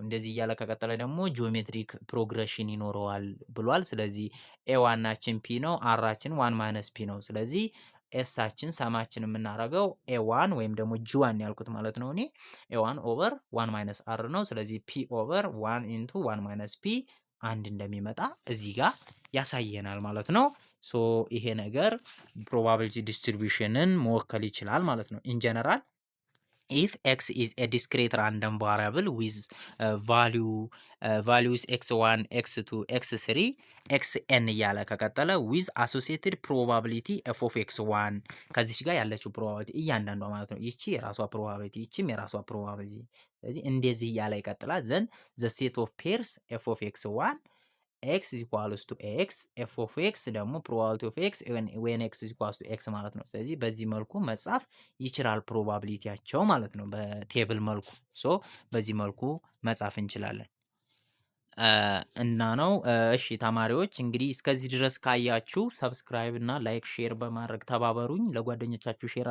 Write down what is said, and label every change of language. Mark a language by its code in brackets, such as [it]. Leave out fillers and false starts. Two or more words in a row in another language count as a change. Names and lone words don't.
[am] እንደዚህ እያለ ከቀጠለ ደግሞ [en] geometric progression [am] ይኖረዋል ብሏል። ስለዚህ ኤዋናችን ፒ ነው፣ አራችን [en] one minus p [am] ነው። ስለዚህ ኤሳችን ሰማችን የምናደርገው ኤዋን ወይም ደግሞ ጂ1 ያልኩት ማለት ነው እኔ [en] a1 over one minus r [am] ነው። ስለዚህ [en] p over one into one minus p [am] አንድ እንደሚመጣ እዚህ ጋር ያሳየናል ማለት ነው። ሶ ይሄ ነገር [en] probability distribution [am] መወከል ይችላል ማለት ነው። [en] In general if x is a discrete random variable with values x1 x2 x3 xn [am] እያለ ከቀጠለ [en] with associated probability f of x1 [am] ከዚች ጋር ያለችው ፕሮባቢሊቲ እያንዳንዷ ማለት ነው። ይቺ የራሷ ፕሮባቢሊቲ ይቺም የራሷ ፕሮባቢሊቲ። ስለዚህ እንደዚህ እያለ ይቀጥላል። [en] then the set of pairs f of x1 x is equals to x f of x ደግሞ probability of x when x is equals to x [am] ማለት ነው። ስለዚህ በዚህ መልኩ መጻፍ ይችላል ፕሮባቢሊቲያቸው ማለት ነው በቴብል መልኩ። ሶ በዚህ መልኩ መጻፍ እንችላለን እና ነው። እሺ ተማሪዎች እንግዲህ እስከዚህ ድረስ ካያችሁ ሰብስክራይብ እና ላይክ ሼር በማድረግ ተባበሩኝ። ለጓደኞቻችሁ ሼር